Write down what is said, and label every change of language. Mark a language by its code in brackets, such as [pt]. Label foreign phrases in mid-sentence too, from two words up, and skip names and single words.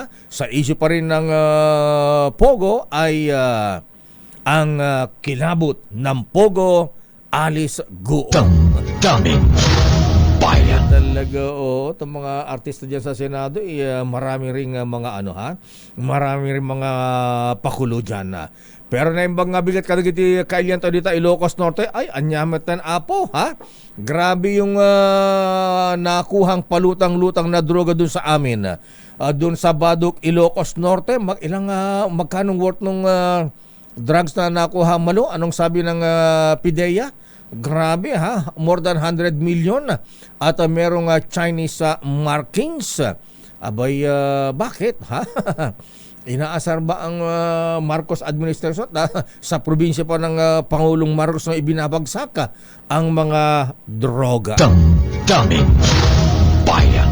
[tl] Sa issue pa rin ng Pogo ay ang kilabot ng Pogo Alice Guo. Damdamin Bayan. Talaga, itong mga artista dyan sa Senado, marami ring mga marami ring mga pakulo dyan. Pero na yung bang bigat [ilo] kadagiti kailian to dito Ilocos Norte, ay anyamatan apo, [tl] ha? Grabe yung nakuhang palutang-lutang na droga dun sa amin. Dun sa Baduk, Ilocos Norte, magkanong worth nung drugs na nakuha malo? Anong sabi ng PIDEA? Grabe, ha, [en] more than 100 million [tl] at merong [en] Chinese markings. [tl] Abay, bakit? Ha? Inaasar ba ang Marcos administration sa probinsya pa ng Pangulong Marcos na ibinabagsak ang mga droga? Damdamin Bayan.